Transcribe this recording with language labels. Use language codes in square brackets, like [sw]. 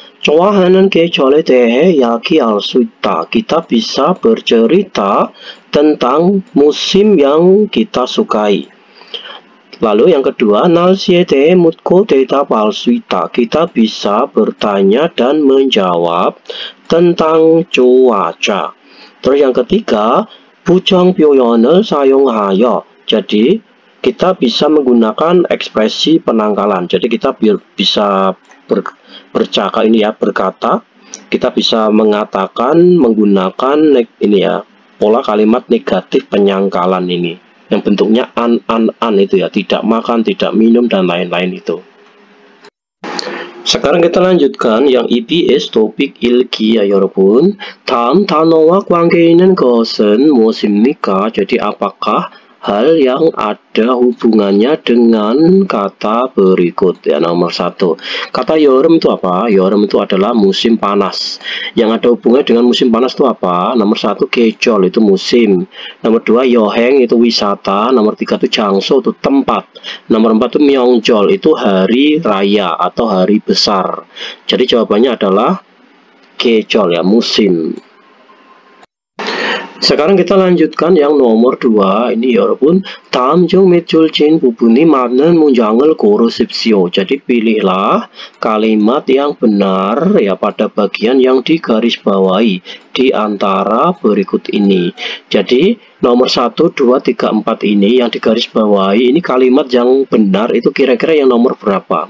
[ko] 좋아하는 계절에 대해 이야기할 수 있다. [id] Kita bisa bercerita tentang musim yang kita sukai. Lalu yang kedua, [ko] 날씨에 대해 묻고 대답할 수 있다. [id] Kita bisa bertanya dan menjawab tentang cuaca. Terus yang ketiga, [ko] 부정 표현을 사용하여. [id] Jadi kita bisa menggunakan ekspresi penangkalan. Jadi kita bisa bercakap ini ya, berkata. Kita bisa mengatakan menggunakan ini ya, pola kalimat negatif penyangkalan ini. Yang bentuknya an itu ya, tidak makan, tidak minum dan lain-lain itu. Sekarang kita lanjutkan yang EBS topik ilki ya, 여러분. [ko] 다음 단어와 관계 있는 것은 무엇입니까? [id] Jadi apakah hal yang ada hubungannya dengan kata berikut ya. Nomor 1, kata 여름 itu apa? 여름 itu adalah musim panas. Yang ada hubungannya dengan musim panas itu apa? Nomor 1, 계절 itu musim. Nomor 2, 여행 itu wisata. Nomor 3 itu 장소 itu tempat. Nomor 4 itu 명절 itu hari raya atau hari besar. Jadi jawabannya adalah 계절 ya, musim. Sekarang kita lanjutkan yang nomor 2. [ko] Ini 여러분, 다음 중 밑줄 친 부분이 맞는 문장을 고르십시오. [id] Jadi pilihlah kalimat yang benar ya pada bagian yang digarisbawahi di antara berikut ini. Jadi nomor 1, 2, 3, 4 ini yang digarisbawahi ini kalimat yang benar itu kira-kira yang nomor berapa?